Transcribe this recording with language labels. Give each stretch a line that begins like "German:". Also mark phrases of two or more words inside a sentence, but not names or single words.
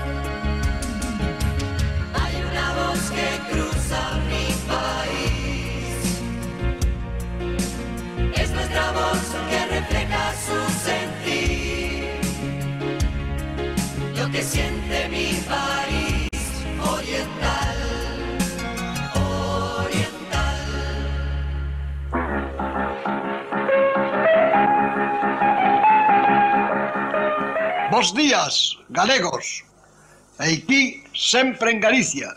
Spanish: Hay una voz que cruza mi país, es nuestra voz que refleja su sentir, lo que siente mi país oriental.
Galician: Bos días, galegos. Aquí, sempre en Galicia.